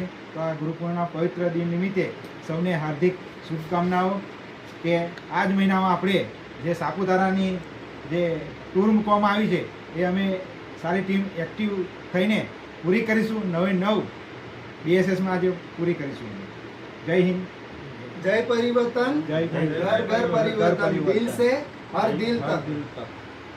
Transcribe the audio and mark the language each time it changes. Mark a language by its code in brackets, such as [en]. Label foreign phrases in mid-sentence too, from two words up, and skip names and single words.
[gu] તો આ ગુરુ પૂર્ણિમા પવિત્ર દિન નિમિત્તે સૌને હાર્દિક શુભકામનાઓ કે આ જ મહિનામાં આપણે જે સાપુતારાની જે ટૂર મૂકવામાં આવી છે એ અમે સારી ટીમ એક્ટિવ થઈને પૂરી કરીશું। 9 બીએસએસમાં આજે પૂરી કરીશું। જય હિન્દ, [hi] जय परिवर्तन, जय घर घर परिवर्तन, दिल से हर दिल तक।